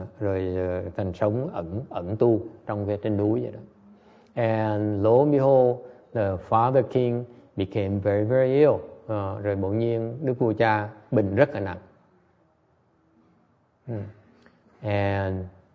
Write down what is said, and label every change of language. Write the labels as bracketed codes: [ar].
[vi] Rồi thành sống ẩn tu trên núi vậy đó. [en] And lo and behold, the father king became very, very ill. [vi] rồi bỗng nhiên Đức Vua Cha bệnh rất là nặng.